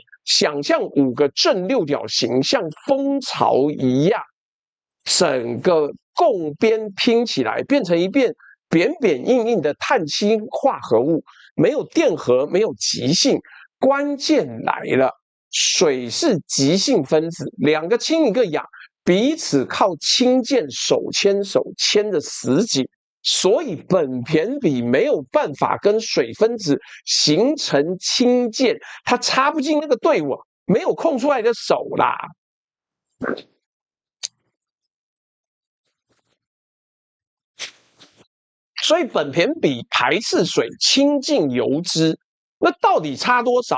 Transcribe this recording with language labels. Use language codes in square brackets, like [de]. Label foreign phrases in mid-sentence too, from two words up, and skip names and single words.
[zh] 想象5個正六角形像蜂巢一樣，整個共邊拼起來變成一片扁扁硬硬的碳氢化合物。沒有電荷，沒有極性，關鍵來了，水是極性分子，2個氫1個氧，彼此靠氫鍵手牽手牽着死緊，所以苯鈿比沒有辦法跟水分子形成氫鍵，它插不進那個隊伍，沒有空出來的手啦。所以苯鈿比排斥水，清淨油脂，那到底差多少？